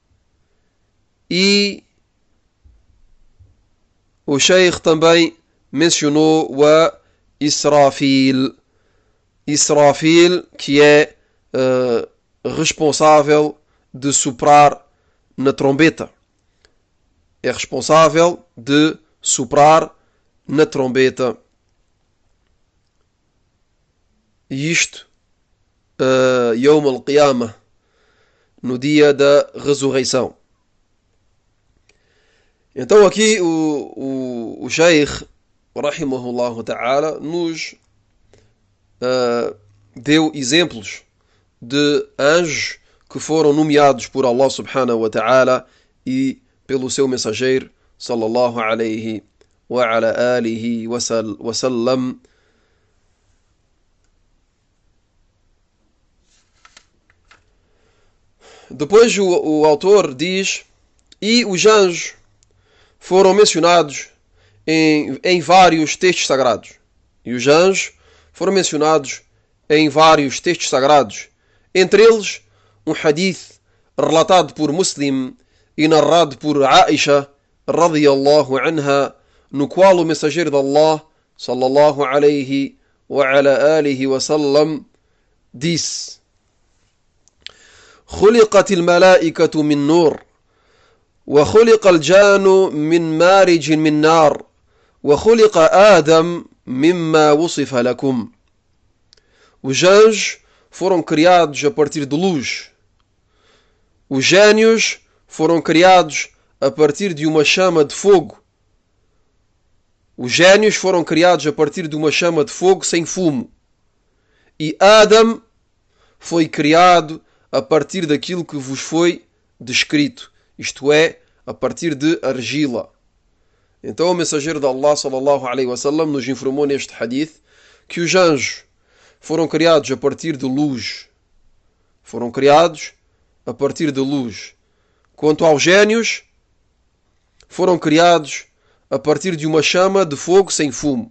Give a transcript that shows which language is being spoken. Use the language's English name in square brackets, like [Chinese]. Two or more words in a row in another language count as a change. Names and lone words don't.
[Portuguese] E o Sheikh também mencionou o Israfil, que é responsável de soprar na trombeta. É responsável de soprar na trombeta. E isto, [Arabic] يوم القيامة, [Portuguese] no dia da ressurreição. Então aqui o Sheikh, [Arabic] رحمه الله تعالى, [Portuguese] nos deu exemplos de anjos que foram nomeados por Allah [Arabic] سبحانه وتعالى [Portuguese] e pelo seu mensageiro, [Arabic] صلى الله عليه وعلى آله وسلم. [Portuguese] Depois o autor diz, e os anjos foram mencionados em vários textos sagrados. E os anjos foram mencionados em vários textos sagrados. Entre eles, um hadith relatado por Muslim e narrado por Aisha, [Arabic] رضي الله عنها, [Portuguese] no qual o mensageiro de Allah, [Arabic] صلى الله عليه وعلى آله وسلم, [Portuguese] disse: [Arabic] خلقت الملائكة من نور وخلق الجان من مارج من نار وخلق آدم مما وصف لكم. [Portuguese] Os anjos foram criados a partir de luz. Os gênios foram criados a partir de uma chama de fogo. Os gênios foram criados a partir de uma chama de fogo sem fumo. E Adam foi criado a partir daquilo que vos foi descrito, isto é, a partir de argila. Então o mensageiro de Allah, [Arabic] صلى الله عليه وسلم, [Portuguese] nos informou neste hadith que os anjos foram criados a partir de luz. Foram criados a partir de luz. Quanto aos gênios, foram criados a partir de uma chama de fogo sem fumo.